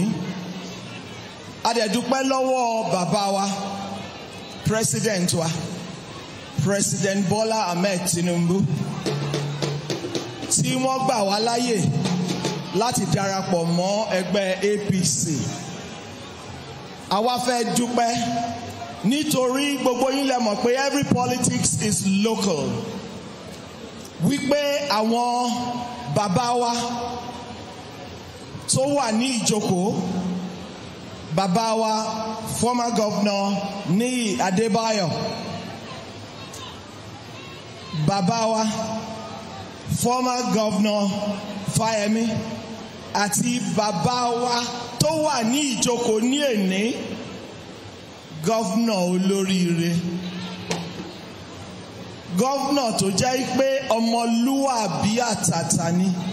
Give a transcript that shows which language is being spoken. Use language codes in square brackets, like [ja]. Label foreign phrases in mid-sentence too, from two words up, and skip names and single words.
[yo] A dẹ̀ dúpẹ́ lọ́wọ́ bàbá wa, President wa, President Bọ́lá Ahmed Tinubu, tí wọ́n gbà wá láyè láti darapọ̀ mọ́ ẹgbẹ́ APC. Àwa fẹ́ dúpẹ́ nítorí gbogbo yín lẹ mọ̀ pé [en] every politics is local. [yo] Wípé àwọn bàbá wa tó wà ní ìjókòó bàbá wa [en] former governor [yo] Níyì Adébáyọ̀, bàbá wa [en] former governor [yo] Fáyẹmí, àti bàbá wa tó wà ní ìjókòó ní èní governor olóríire, governor tó jẹ́ pé ọmọlúwàbí àtàtà ni.